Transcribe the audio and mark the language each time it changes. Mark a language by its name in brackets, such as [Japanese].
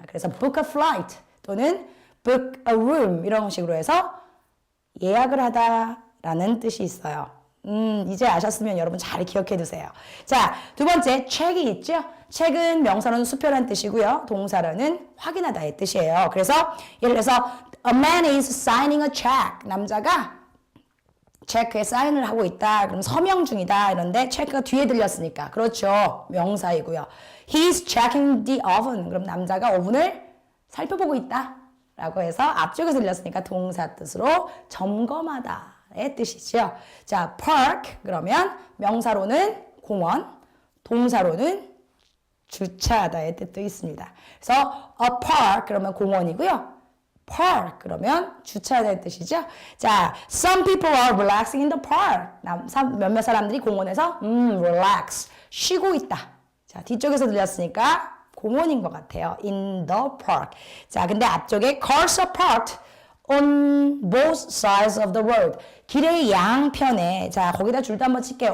[Korean] 그래서 [English] book a flight [Korean] 또는 [English] book a room [Korean] 이런 식으로 해서 예약을 하다라는 뜻이 있어요. 이제 아셨으면 여러분 잘 기억해 두세요. 자, 두 번째, 책이 있죠? 책은 명사로는 수표라는 뜻이고요. 동사로는 확인하다의 뜻이에요. 그래서 예를 들어서 [English] a man is signing a check. [Korean] 남자가 체크에 사인을 하고 있다. 그럼 서명 중이다. 이런데 체크가 뒤에 들렸으니까. 그렇죠. 명사이고요. [English] He's checking the oven. [Korean] 그럼 남자가 오븐을 살펴보고 있다. 라고 해서 앞쪽에서 들렸으니까 동사 뜻으로 점검하다. 의 뜻이죠. 자, park 그러면 명사로는 공원, 동사로는 주차하다의 뜻도 있습니다. 그래서 a park 그러면 공원이고요. park 그러면 주차하다의 뜻이죠. [English] 자, some people are relaxing in the park. [Korean] 몇몇 사람들이 공원에서 relax 쉬고 있다. 자, 뒤쪽에서 들렸으니까 공원인 것 같아요. [English] in the park. [Korean] 자, 근데 앞쪽에 [English] cars are parked on both sides of the road. [Korean] 길의 양편에, 자, 거기다 줄도 한번 칠게요.